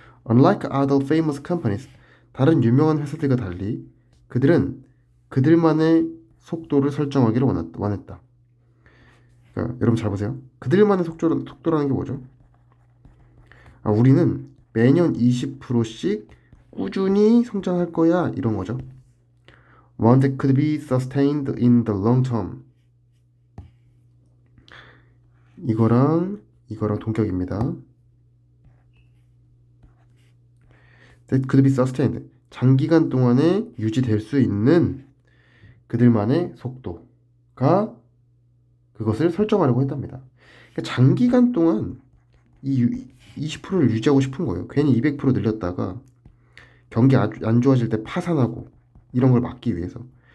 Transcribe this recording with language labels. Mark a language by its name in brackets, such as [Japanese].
[English] Unlike other famous companies, [Korean] 다른 유명한 회사들과 달리 그들은 그들만의 속도를 설정하기를 원했다. 그러니까 여러분 잘 보세요. 그들만의 속도라는 게 뭐죠? 우리는 매년 20%씩 꾸준히 성장할 거야, 이런 거죠. [English] One that could be sustained in the long term. [Korean] 이거랑 동격입니다. [English] That could be sustained. [Korean] 장기간 동안에 유지될 수 있는 그들만의 속도가 그것을 설정하려고 했답니다. 그러니까 장기간 동안 이 20%를 유지하고 싶은 거예요. 괜히 200% 늘렸다가 경기 안 좋아질 때 파산하고 이런 걸 막기 위해서.